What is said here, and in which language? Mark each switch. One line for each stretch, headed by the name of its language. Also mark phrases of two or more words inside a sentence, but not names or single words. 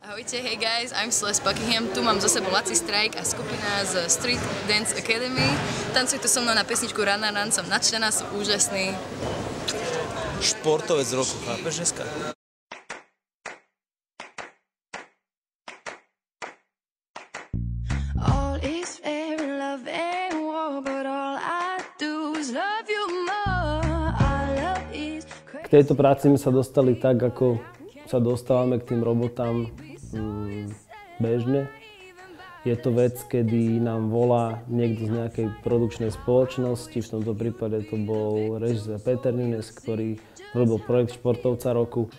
Slovak: Ahojte,
English: hey guys, I'm
Slovak: Celeste Buckingham, tu mám za sebou Laci Strike a skupina z Street Dance Academy. Tancujte so mnou na pesničku Run na Run, som nadšená, sú úžasní. Športovec roku, chápeš dneska?
English: All is fair in love and war, but all I do is love you more. Our love is crazy.
Slovak: K tejto práci sme sa dostali tak, ako sa dostávame k tým robotám bežne. Je to vec, kedy nám volá niekto z nejakej produkčnej spoločnosti, v tomto prípade to bol režisér Peter Nunes, ktorý robil projekt Športovca roku.